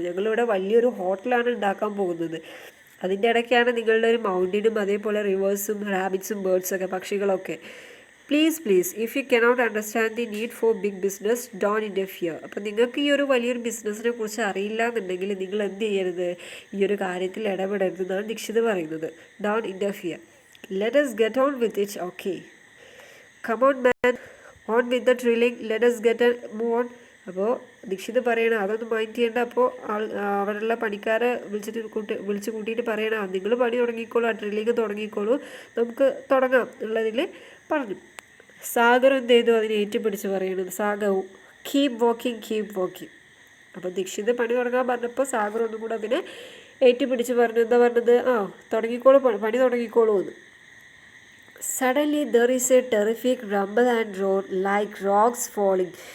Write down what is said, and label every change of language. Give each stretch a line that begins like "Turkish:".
Malayalam: ഞങ്ങളിവിടെ വലിയൊരു ഹോട്ടലാണ് ഉണ്ടാക്കാൻ പോകുന്നത്. അതിൻ്റെ ഇടയ്ക്കാണ് നിങ്ങളുടെ ഒരു മൗണ്ടനും അതേപോലെ റിവേഴ്സും റാബിറ്റ്സും ബേർഡ്സൊക്കെ, പക്ഷികളൊക്കെ.
English: Please if you cannot understand the need for big business, don't interfere.
Malayalam: അപ്പം നിങ്ങൾക്ക് ഈ ഒരു വലിയൊരു ബിസിനസ്സിനെ കുറിച്ച് അറിയില്ല എന്നുണ്ടെങ്കിൽ നിങ്ങൾ എന്ത് ചെയ്യരുത്, ഈ ഒരു കാര്യത്തിൽ ഇടപെടരുത് എന്നാണ് ദീക്ഷിത് പറയുന്നത്.
English: Don't interfere. Let us get on with it. Okay, come on man, on with the drilling. Let us get a move on.
Malayalam: അപ്പോൾ ദീക്ഷിത് പറയണം അതൊന്നും മൈൻഡ് ചെയ്യേണ്ട. അപ്പോൾ അവിടെയുള്ള പണിക്കാരെ വിളിച്ച് കൂട്ടിയിട്ട് പറയണം, നിങ്ങൾ പണി തുടങ്ങിക്കോളൂ, ആ ഡ്രില്ലിങ് തുടങ്ങിക്കോളൂ, നമുക്ക് തുടങ്ങാം എന്നുള്ളതിൽ പറഞ്ഞു. സാഗർ എന്ത് ചെയ്തു, അതിനെ ഏറ്റുപിടിച്ച് പറയുന്നത്, സാഗർ
English: Keep walking.
Malayalam: അപ്പോൾ ദീക്ഷിത് പണി തുടങ്ങാൻ പറഞ്ഞപ്പോൾ സാഗർ ഒന്നും കൂടെ അതിനെ ഏറ്റുപിടിച്ച് പറഞ്ഞു. എന്താ പറഞ്ഞത്, പണി തുടങ്ങിക്കോളൂ എന്ന്.
English: Suddenly there is a terrific rumble and roar like rocks falling.